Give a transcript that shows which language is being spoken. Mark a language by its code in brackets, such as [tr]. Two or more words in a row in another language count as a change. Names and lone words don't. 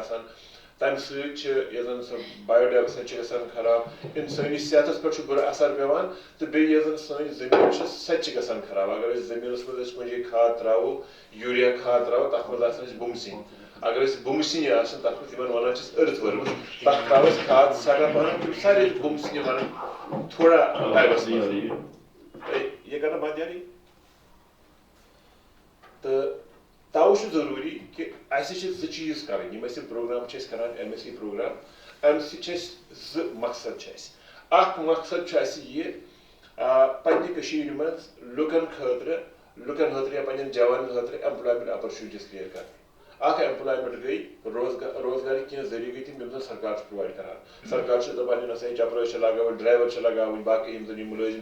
[ks] آسان تمہِ سۭتۍ چھِ یۄس زن سۄ بایوڈایورسٹی چھِ گژھان خراب اِنسٲنی صحتس پٮ۪ٹھ چھُ بُرٕ اثر پیوان تہٕ بیٚیہِ یۄس زن سٲنۍ زٔمیٖن چھِ سۄ تہِ چھِ گژھان خراب اگر أسۍ زٔمیٖنس منٛز أسۍ کُنہِ جایہِ کھاد تراوو یوٗریا کھاد تراوو تتھ منٛز آسان أسۍ بُمہٕ سِنۍ اگر أسۍ بُمہٕ سِنۍ آسان تتھ منٛز یِمن ونان چھِ [en] earth worms [ks] تتھ تراوو أسۍ کھاد سیٚٹھاہ پہن تِم سارے بُمہٕ سِنہِ ونان تھوڑا ٹایمس منٛز یہ کرنا بند یاری تو توٕ چھُ ضروٗری کہِ اَسہِ چھِ 2 چیٖز کرٕنۍ یِم أسۍ یِم پروگرام چھِ أسۍ کران [en] MSc program [ks] امہِ سۭتۍ چھِ اَسہِ 2 مقصد چھِ اَسہِ اکھ مقصد چھُ اَسہِ یہِ پننہِ کٔشیٖرِ منٛز لُکن خٲطرٕ یا پننٮ۪ن جوانن خٲطرٕ [en] employment opportunities create [ks] کرٕنۍ اکھ ایمپلایمنٹ گٔے روزگارٕکۍ کینٛہہ ذٔریعہٕ گٔے تِم یِم زن سرکار چھُ پرووایڈ کران سرکار چھِ دپان یہِ نسا چپرٲسۍ چھِ لگاوٕنۍ ڈرایور چھِ لگاوٕنۍ باقٕے یِم زن یِم مُلٲزِم